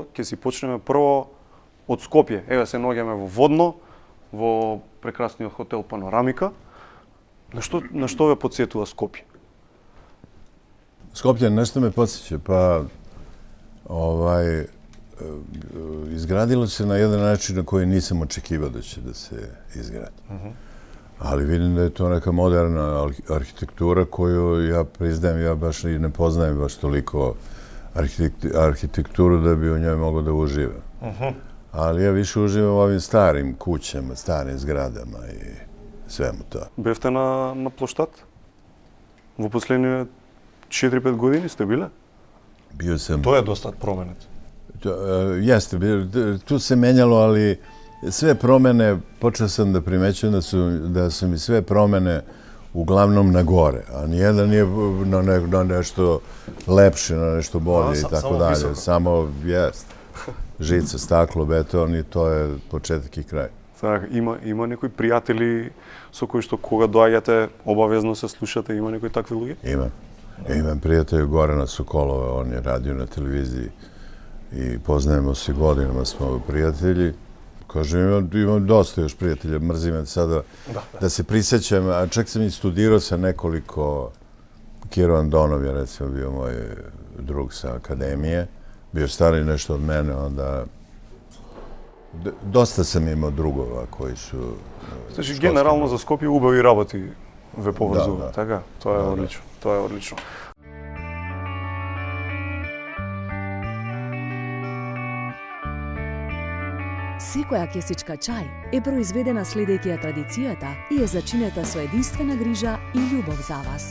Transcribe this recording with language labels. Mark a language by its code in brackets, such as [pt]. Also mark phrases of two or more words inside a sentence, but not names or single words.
[mk] Ќе си почнеме прво од Скопје. Еве се наоѓаме во Водно, во прекрасниот хотел Панорамика. На што ве потсетува Скопје? [sr] Скопје нешто ме потсеќа, па изградило се на еден начин на кој нисам очекивao да ќе да се изгради. Ali vidim da je to neka moderna arhitektura koju ja priznajem, ja baš i ne poznajem baš toliko arhitekturu da bi u njoj mogao da uživam. Ali ja više uživam u ovim starim kućama, starim zgradama i svemu to. [mk] Бевте на площад? Во последниве 4-5 години сте биле? [sr] Bio sam... [mk] Тоа е доста променет. [sr] Jeste, tu se menjalo, ali sve promene, počeo sam da primećujem da su mi sve promene uglavnom na gore, a nijedan nije na nešto lepše, na nešto bolje i tako dalje. Samo jest. Žica, staklo, beton i to je početak i kraj. [mk] Така, има некои пријатели со кои што кога доаѓате обавезно се слушате, има некои такви луѓе? [sr] Imam prijatelja Gorana Sokolova, on je radio na televiziji i poznajemo se godinama, smo prijatelji. Kažem, imam dosta još prijatelja, mrzim me sada da se prisjećam, a čak sam i studirao sa nekoliko, Kiro Andonov je recimo bio moj drug sa akademije, bio stariji nešto od mene, onda dosta sam imao drugova koji su... [mk] Значи, генерално за Скопје убави работи ве поврзува, така? Тоа е одлично, тоа е одлично. Секоја кесичка чај е произведена следејќи ја традицијата и е зачинета со единствена грижа и љубов за вас.